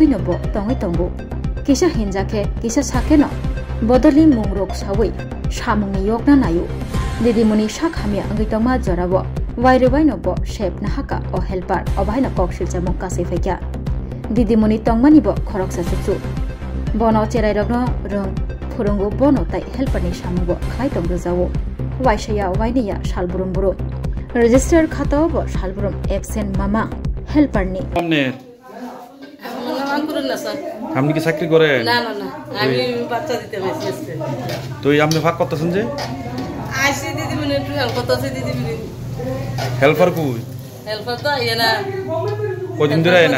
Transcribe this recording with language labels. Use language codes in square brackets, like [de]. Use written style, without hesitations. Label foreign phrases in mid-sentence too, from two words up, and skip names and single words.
[trp] no bo tongai tongo kisa hinjake kisa sakeno bodoli mungrok sawi samungni yokna nayu didimuni shakhamia angitama jorabo waire waino bo shep nahaka o helper obaina kokshil jamong kasai faikya Didimuni tongmani bo khorok sa susu bono cherai rogno rong phurungo bono tai helpani samugo khai tong jawo waishaya wainiya salburum buru register khata bo salburum absent mama helperni amne [bn] নাম করুন না স্যার আপনি কি চাকরি করে না না না আমি বাচ্চা দিতে বসেছি তো এই আপনি ভাগ করতেছেন যে আইসি দিদিমণি একটু হেল্প করতেছে দিদিমণি হেল্পার কই হেল্পার তো আইয়া না কদিন ধরে আয় না